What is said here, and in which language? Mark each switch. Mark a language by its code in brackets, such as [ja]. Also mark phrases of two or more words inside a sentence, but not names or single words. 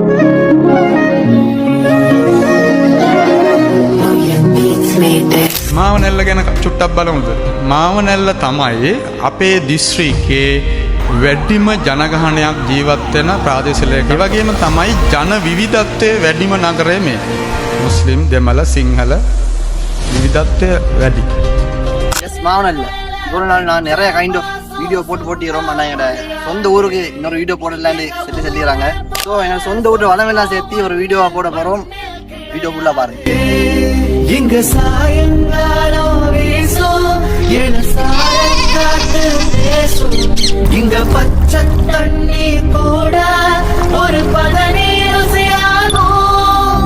[si] මාවනැල්ල ගැන චුට්ටක් බලමුද? මාවනැල්ල තමයි අපේ දිස්ත්‍රික්කයේ වැඩිම ජනගහනයක් ජීවත් වෙන ප්‍රාදේශීය. ඒ වගේම තමයි ජන විවිධත්වයේ වැඩිම නගරය මේ. මුස්ලිම්, දෙමළ, සිංහල விதத்தை වැඩි. [ta] எஸ் மாவனல்ல ஒரு நாள் நான் நிறைய [en] kind of [ta] வீடியோ போட்டிக்கிறோம். ஆனால் எங்களோட சொந்த ஊருக்கு இன்னொரு வீடியோ போடலான்னு சொல்லிடுறாங்க. ஸோ எங்கள் சொந்த ஊர் வளமெல்லாம் சேர்த்து ஒரு வீடியோவாக போட போகிறோம். வீடியோ ஃபுல்லாக பாருங்க. இங்க சாயங்காலம் வீசும் இங்க பச்சை தண்ணி கூட ஒரு பதநீர் ருசியாகும்.